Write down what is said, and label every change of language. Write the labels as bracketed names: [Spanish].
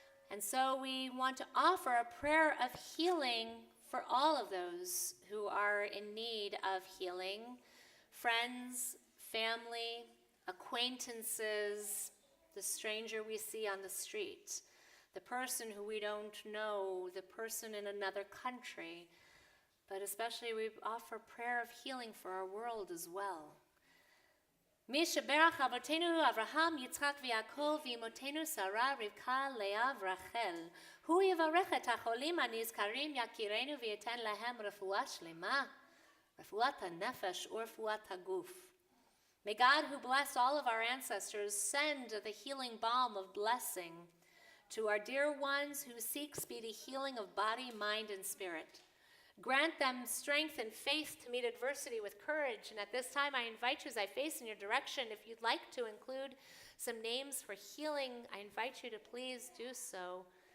[English] And so we want to offer a prayer of healing for all of those who are in need of healing, friends, family, acquaintances, the stranger we see on the street, the person who we don't know, the person in another country, but especially we offer prayer of healing for our world as well. [Hebrew] מי שברך אבותינו אברהם, יצחק ויעקב, ואמותינו שרה, רבקה, לאה ורחל. הוא יברך את החולים הנזכרים, יכירנו וייתן להם רפואה שלמה, רפואת הנפש ורפואת הגוף. [English] May God, who blessed all of our ancestors, send the healing balm of blessing to our dear ones who seek speedy healing of body, mind, and spirit. Grant them strength and faith to meet adversity with courage. And at this time, I invite you, as I face in your direction, if you'd like to include some names for healing, I invite you to please do so.